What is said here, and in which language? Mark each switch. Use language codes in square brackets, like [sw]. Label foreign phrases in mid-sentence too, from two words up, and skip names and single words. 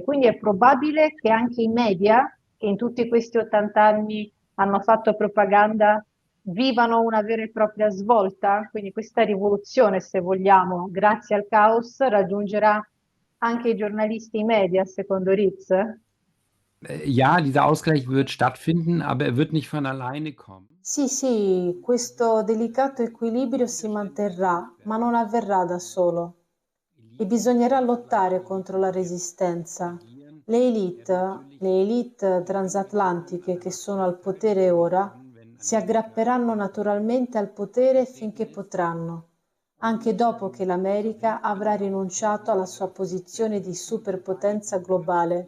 [it] Quindi è probabile che anche i media, che in tutti questi 80 anni hanno fatto propaganda, vivano una vera e propria svolta. Quindi questa rivoluzione, se vogliamo, grazie al caos, raggiungerà anche i giornalisti e i media, secondo Ritz. [de] Ja, dieser Ausgleich wird stattfinden, aber er wird nicht von alleine kommen. [it] Sì, sì, questo delicato equilibrio si manterrà, ma non avverrà da solo. E bisognerà lottare contro la resistenza. Le elite transatlantiche che sono al potere ora si aggrapperanno naturalmente al potere finché potranno, anche dopo che l'America avrà rinunciato alla sua posizione di superpotenza globale.